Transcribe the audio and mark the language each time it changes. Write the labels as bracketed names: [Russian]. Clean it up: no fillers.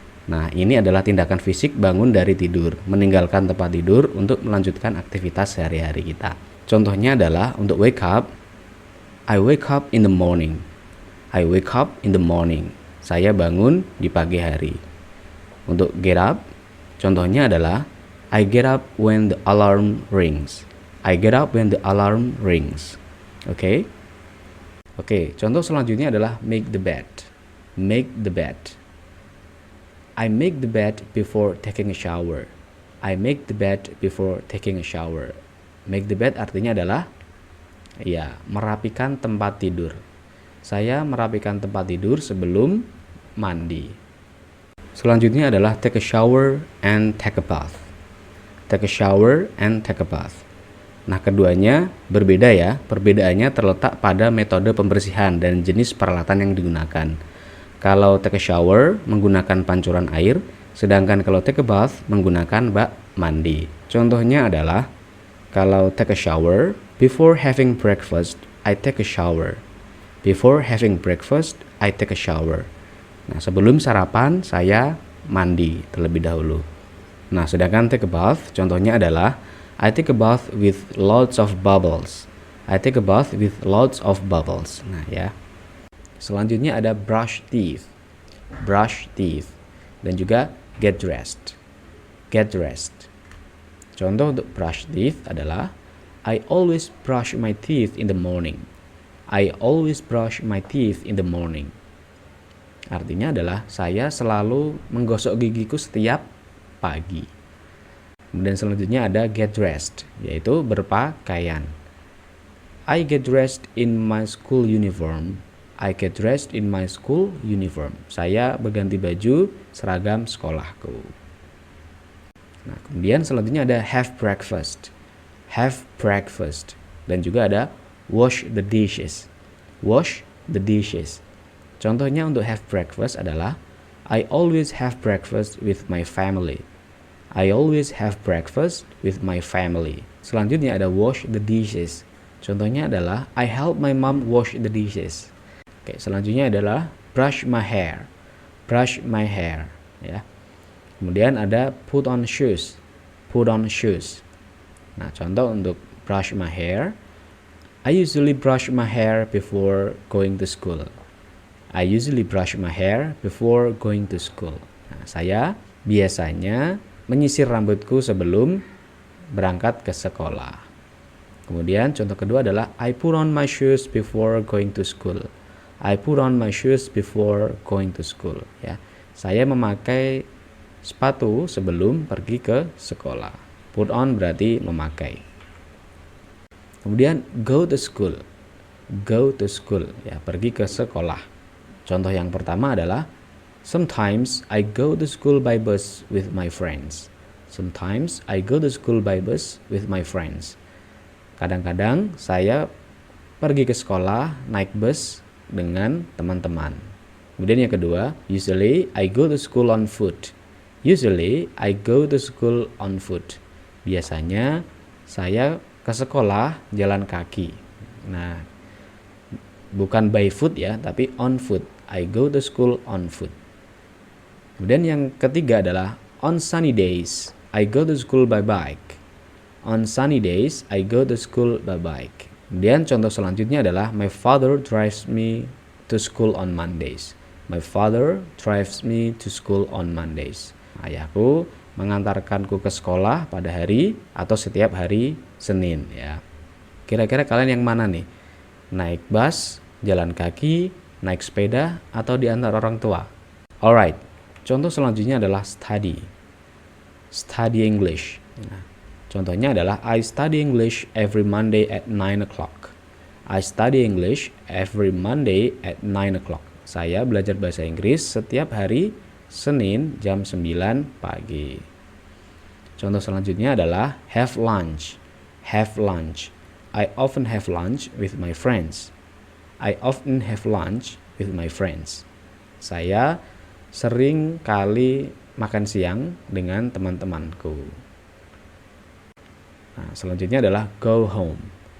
[Indonesian] Nah, ini adalah tindakan fisik bangun dari tidur, meninggalkan tempat tidur untuk melanjutkan aktivitas sehari-hari kita. Contohnya adalah untuk [English] wake up, I wake up in the morning. I wake up in the morning. [Indonesian] Saya bangun di pagi hari. Untuk [English] get up, [Indonesian] contohnya adalah [English] I get up when the alarm rings. I get up when the alarm rings. [Indonesian] Oke, contoh selanjutnya adalah [English] make the bed. Make the bed. I make the bed before taking a shower. I make the bed before taking a shower. Make the bed [Indonesian] artinya adalah ya, merapikan tempat tidur. Saya merapikan tempat tidur sebelum mandi. Selanjutnya adalah [English] take a shower and take a bath. Take a shower and take a bath. [Indonesian] Nah, keduanya berbeda ya. Perbedaannya terletak pada metode pembersihan dan jenis peralatan yang digunakan. Kalau [English] take a shower [Indonesian] menggunakan pancuran air, sedangkan kalau [English] take a bath [Indonesian] menggunakan bak mandi. Contohnya adalah kalau [English] take a shower, before having breakfast, I take a shower. Before having breakfast, I take a shower. [Indonesian] Nah, sebelum sarapan, saya mandi terlebih dahulu. Nah, sedangkan [English] take a bath, [Indonesian] contohnya adalah [English] I take a bath with lots of bubbles. I take a bath with lots of bubbles. [Indonesian] Nah, ya. Selanjutnya ada [English] brush teeth. Brush teeth. [Indonesian] Dan juga [English] get dressed. Get dressed. [Indonesian] Contoh untuk [English] brush teeth [Indonesian] adalah [English] I always brush my teeth in the morning. I always brush my teeth in the morning. [Indonesian] Artinya adalah saya selalu menggosok gigiku setiap pagi. Kemudian selanjutnya ada get dressed, yaitu berpakaian. [English] I get dressed in my school uniform. I get dressed in my school uniform. [Indonesian] Saya berganti baju seragam sekolahku. Nah, kemudian selanjutnya ada [English] have breakfast. Have breakfast. [Indonesian] Dan juga ada [English] wash the dishes. Wash the dishes. [Indonesian] Contohnya untuk [English] have breakfast [Indonesian] adalah [English] I always have breakfast with my family. I always have breakfast with my family. [Indonesian] Selanjutnya ada [English] wash the dishes. [Indonesian] Contohnya adalah [English] I help my mom wash the dishes. [Indonesian] Oke, selanjutnya adalah [English] brush my hair. Brush my hair, [Indonesian] ya. Kemudian ada [English] put on shoes. Put on shoes. [Indonesian] Nah, contoh untuk [English] brush my hair. I usually brush my hair before going to school. I usually brush my hair before going to school. [Indonesian] Nah, saya biasanya menyisir rambutku sebelum berangkat ke sekolah. Kemudian contoh kedua adalah [English] I put on my shoes before going to school. I put on my shoes before going to school. [Indonesian] Ya, saya memakai sepatu sebelum pergi ke sekolah. [English] Put on [Indonesian] berarti memakai. Kemudian [English] go to school. Go to school, [Indonesian] ya, pergi ke sekolah. Contoh yang pertama adalah [English] sometimes I go to school by bus with my friends. Sometimes I go to school by bus with my friends. [Indonesian] Kadang-kadang saya pergi ke sekolah naik bus dengan teman-teman. Kemudian yang kedua, [English] usually I go to school on foot. Usually I go to school on foot. [Indonesian] Biasanya saya ke sekolah jalan kaki. Nah, bukan by foot ya, tapi on foot. [English] I go to school on foot. [Indonesian] Kemudian yang ketiga adalah [English] on sunny days I go to school by bike. On sunny days I go to school by bike. [Indonesian] Kemudian contoh selanjutnya adalah [English] my father drives me to school on Mondays. My father drives me to school on Mondays. [Indonesian] Ayahku mengantarkanku ke sekolah pada hari atau setiap hari Senin, ya. Kira-kira kalian yang mana nih? Naik bus, jalan kaki, naik sepeda, atau diantar orang tua? [English] Alright, [Indonesian] contoh selanjutnya adalah study. [English] Study English. [Indonesian] Nah, contohnya adalah [English] I study English every Monday at 9 o'clock. I study English every Monday at 9 o'clock. [Indonesian] Saya belajar bahasa Inggris setiap hari Senin jam 9 pagi. Contoh selanjutnya adalah have lunch. [English] Have lunch. I often have lunch with my friends. I often have lunch with my friends. [Indonesian] Saya sering kali makan siang dengan teman-temanku. Nah, selanjutnya adalah go home.